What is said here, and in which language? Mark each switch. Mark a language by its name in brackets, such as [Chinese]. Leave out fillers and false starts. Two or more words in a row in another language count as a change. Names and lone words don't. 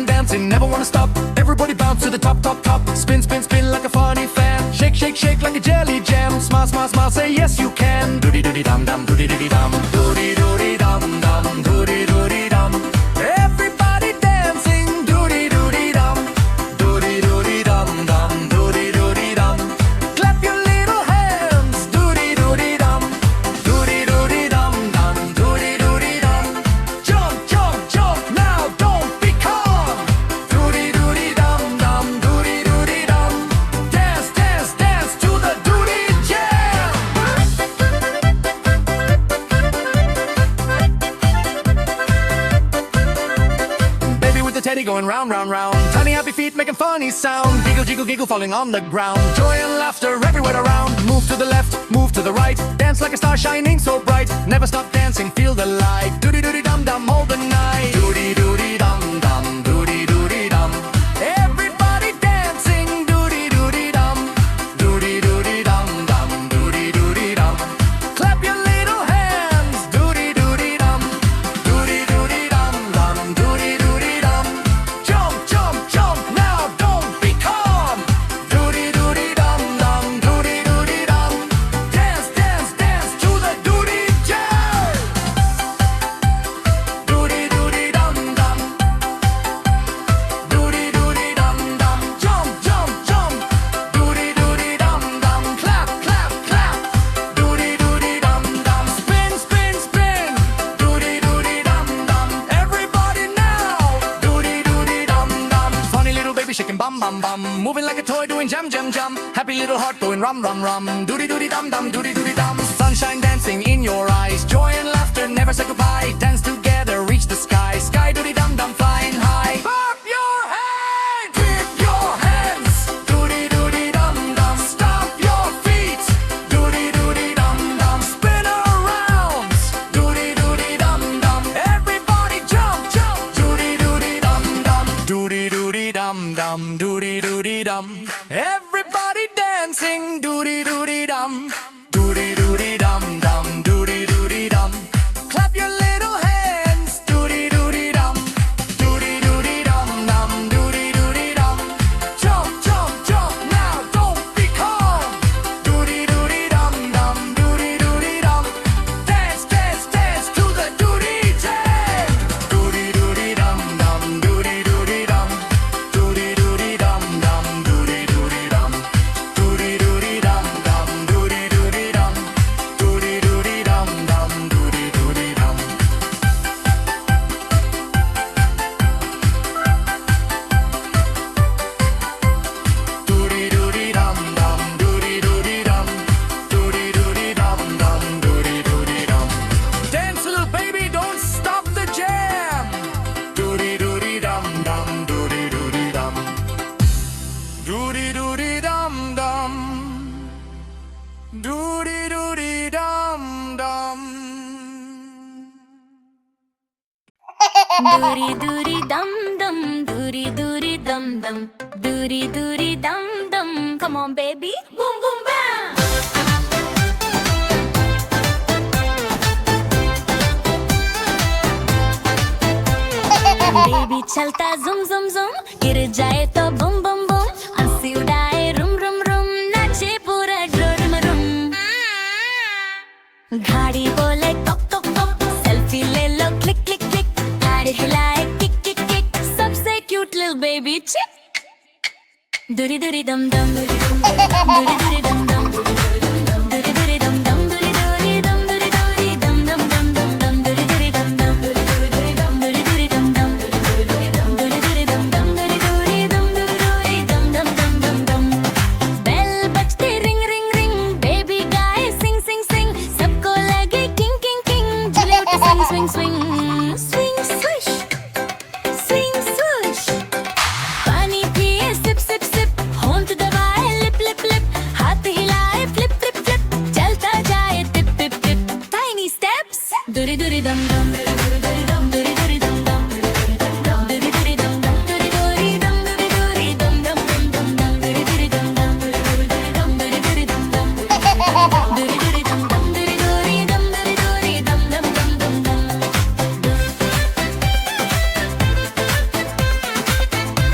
[English] dancing, never wanna stop. Everybody bounce to the top, top, top. Spin, spin, spin like a funny fan. Shake, shake, shake like a jelly jam. Smile, smile, smile, say yes you can. Doody doody dum dum, doody doody dum. Doody doody dum dum, doody doody dum. Everybody dancing, doody doody dum. Doody doody dum dum, doody doody dum. Clap your little hands, doody doody dum. Doody doody dum dum, doody doody dum. Jump, jump, jump, now don't be calm. Doody doody dum dum, doody doody dum. Dance, dance, dance to the doody jam. Baby with the teddy going round, round, round. Tiny happy feet making funny sound. Giggle, jiggle, giggle falling on the ground. Joy and laughter everywhere around. Move to the left, move to the right. Dance like a star shining so bright. Never stop dancing, feel the light. Doody doody dum dum all the night. Doody doody dum dum, doody doody dum. Everybody dancing, doody doody dum. Doody doody dum dum, doody doody dum. Clap your little hands, doody doody dum. Doody doody dum dum, doody doody dum. Jump, jump, jump, now don't be calm. Doody doody dum dum, doody doody dum. Dance, dance, dance to the doody jam. Doody doody dum dum. Doody doody dum dum. Jump, jump, jump. Doody doody dum dum. Clap, clap, clap. Doody doody dum dum. Spin, spin, spin. Doody doody dum dum. Everybody now. Doody doody dum dum. Funny little baby shaking bum bum bum. Moving like a toy doing jam jam jam. Happy little heart going rum rum rum. Doody doody dum dum. Doody doody dum. Sunshine dancing in your eyes. Joy and laughter never say goodbye. Dance together, reach the sky. Sky doody dum dum flying high. Clap your hands. Clap your hands. Doody doody dum dum. Stomp your feet. Doody doody dum dum. Spin around. Doody doody dum dum. Everybody jump, jump. Doody doody dum dum. Doody doody dum dum. Doody doody dum. Everybody dancing. Doody doody dum. Doody doody dum dum. Doody doody dum. Clap your little hands. Doody doody dum. Doody doody dum dum. Doody doody dum. Jump, jump, jump. Now don't be calm. Doody doody dum dum. Doody doody dum. Dance, dance, dance to the doody jam. Doody doody dum dum. Doody doody dum. Doody doody dum dum. Doody doody dum. Doody doody dum dum. Doody doody dum. Doody doody dum dum. Doody doody dum. Doody doody dum dum. Doody doody dum. Doody doody dum dum. Doody doody dum. Dance, little baby, don't stop the jam. Doody doody dum dum. Doody doody dum. Doody doody dum dum. Doody doody dum dum. Doody doody dum dum, doody doody dum dum, doody doody dum dum. Come on, baby, boom boom bam. [Hindi] Baby चलता zum zum zum, गिर जाए तो bum bum bum. हंसी उड़ाए rum rum rum, नाचे पूरा rum rum. घाड़ी बोले टक टक टक, सेल्फी ले लो [English] click click click. [Hindi] गाड़ी हिलाए [English] kick kick kick, [Hindi] सबसे क्यूट [English] little baby chick. Doody doody dum dum, doody doody dum dum, doody doody dum dum, doody doody dum doody doody dum dum dum dum dum, doody doody dum dum, doody doody dum doody doody dum dum, doody doody dum dum, doody doody dum doody dum dum dum dum dum. [Hindi] Bell बजते [English] ring ring ring, [Hindi] baby गाए [English] sing sing sing, [Hindi] सबको लगे [English] king king king, [Hindi] झूले उठे [English] swing swing swing, swing swish, swing swoosh. [Hindi] पानी पिए [English] sip sip sip, [Hindi] होंठ दबाए [English] lip lip lip, [Hindi] हाथ हिलाए [English] flip flip flip, [Hindi] चलता जाए [English] tip tip tip. Tiny steps, doody doody dum dum, doody doody dum doody doody dum dum, doody doody dum dum, doody doody dum doody doody dum dum dum dum dum, doody doody dum dum, doody doody dum doody doody dum dum, doody doody dum dum, doody doody dum doody doody dum dum dum dum dum.